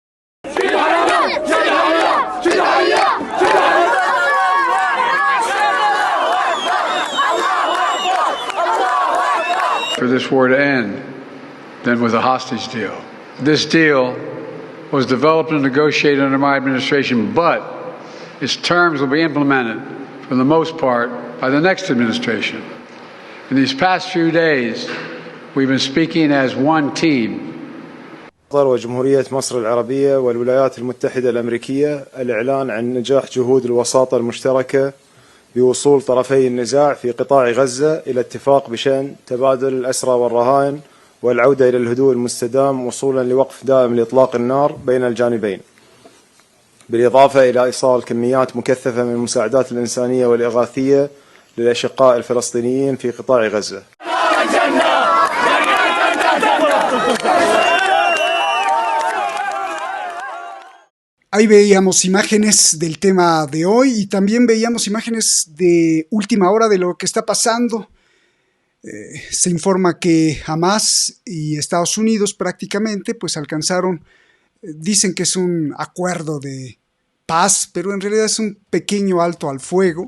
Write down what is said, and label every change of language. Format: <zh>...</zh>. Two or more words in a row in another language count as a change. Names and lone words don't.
<en>For this war to end than with a hostage deal. This deal was developed and negotiated under my administration, but its terms will be implemented, for the most part, by the next administration. In these past few days, we've been speaking as one team.</en> <ar>وجمهورية مصر العربية والولايات المتحدة الأمريكية الإعلان عن نجاح جهود الوساطة المشتركة بوصول طرفي النزاع في قطاع غزة إلى اتفاق بشأن تبادل الأسرى والرهائن والعودة إلى الهدوء المستدام وصولا لوقف دائم لإطلاق النار بين الجانبين، بالإضافة إلى إيصال كميات مكثفة من المساعدات الإنسانية والإغاثية للأشقاء الفلسطينيين في قطاع غزة.</ar> <es>Ahí veíamos imágenes del tema de hoy y también veíamos imágenes de última hora de lo que está pasando. Se informa que Hamas y Estados Unidos prácticamente pues alcanzaron, dicen que es un acuerdo de paz, pero en realidad es un pequeño alto al fuego.</es>